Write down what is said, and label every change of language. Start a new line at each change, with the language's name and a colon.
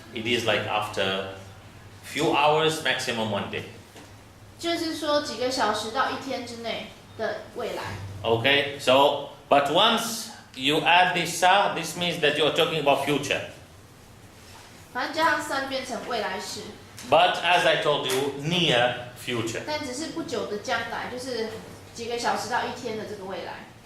English: It is like after few hours, maximum 1 day.
Chinese: 就是说几个小时到1天之内的未来。
English: Okay, so, but once you add this sa, this means that you're talking about future.
Chinese: 反正加上 sa 变成未来时，
English: But as I told you, near future.
Chinese: 但只是不久的将来，就是几个小时到1天的这个未来，